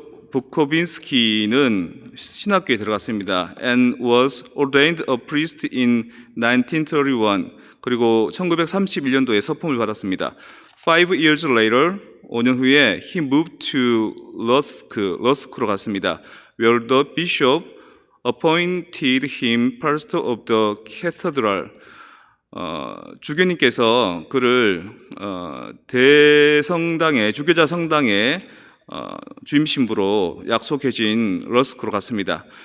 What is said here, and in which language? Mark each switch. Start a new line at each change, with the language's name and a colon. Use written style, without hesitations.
Korean: 부코빈스키는 신학교에 들어갔습니다.
English: And was ordained a priest in 1931.
Korean: 그리고 1931년도에 서품을 받았습니다.
English: 5 years later, 5년 후에 he moved to 러스크로 갔습니다. Where the bishop appointed him pastor of the cathedral.
Korean: 주교님께서 그를 대성당의 주교자 성당의 주임 신부로 약속해진 러스크로 갔습니다.